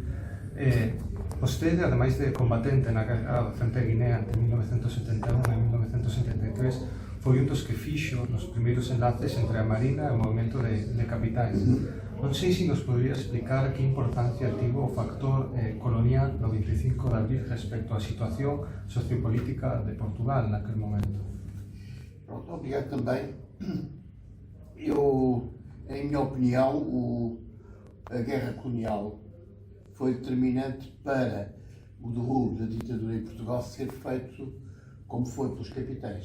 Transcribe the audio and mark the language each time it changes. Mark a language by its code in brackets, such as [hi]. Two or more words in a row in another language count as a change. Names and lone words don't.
[gl] Vostede, ademais de combatente na guerra frente a Guinea entre 1971 e 1973, foi un dos que fixo nos primeiros enlaces entre a Marina e o movimento de capitais. Non sei se nos podría explicar que importancia tivo o factor colonial no 25 de abril respecto á situación sociopolítica de Portugal naquele momento. [pt] Pronto, obrigado também. Em minha opinião, a guerra colonial foi determinante para o derrubo da ditadura em Portugal ser feito como foi pelos capitais.